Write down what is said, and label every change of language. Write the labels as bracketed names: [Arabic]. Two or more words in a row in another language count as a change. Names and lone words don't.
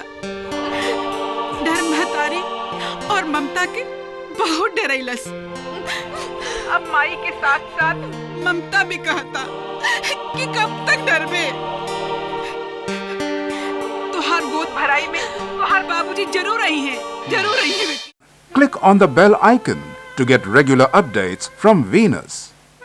[Bhojpuri] डर महतारी और ममता के बहुत डरैलस। अब माई के साथ साथ ममता भी कहता कि कब तक डरबे। तुहार गोद भराई में तुहार बाबूजी जरूर आई हैं बेटी। [English] Click on the bell icon to get regular updates from Venus.